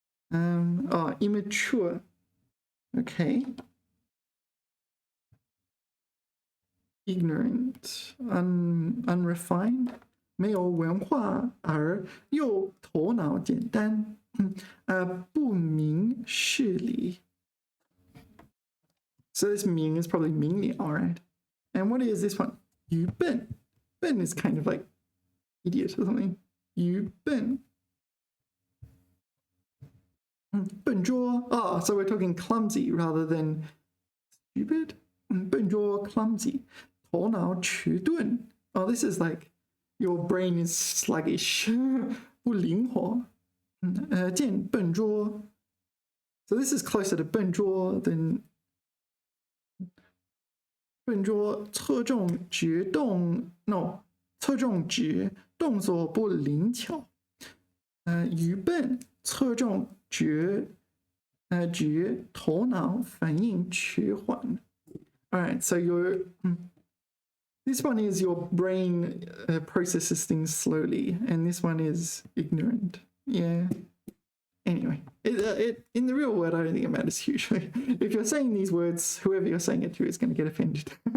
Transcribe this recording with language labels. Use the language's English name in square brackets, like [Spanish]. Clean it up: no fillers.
[English] Immature. Okay. Ignorant, unrefined, [Chinese] 没有文化而又头脑简单, 不明事理. [English] So this 明 is probably 明了, right? And what is this one? 愚笨. Ben is kind of like idiot or something. [Chinese] 愚笨. 笨拙. [English] Oh, so we're talking clumsy rather than stupid. [Chinese] 笨拙, [English] clumsy. [Chinese] 头脑迟钝. [English] Oh, this is like your brain is sluggish. [Chinese] 不灵活.见笨拙. [English] So this is closer to [Chinese] 笨拙 [English] than [Chinese] 笨拙侧重觉动 no 侧重觉动作不灵巧。愚笨侧重觉头脑反应迟缓。 [English] All right, so this one is your brain processes things slowly, and this one is ignorant. Yeah. Anyway, in the real world, I don't think it matters hugely. If you're saying these words, whoever you're saying it to is going to get offended.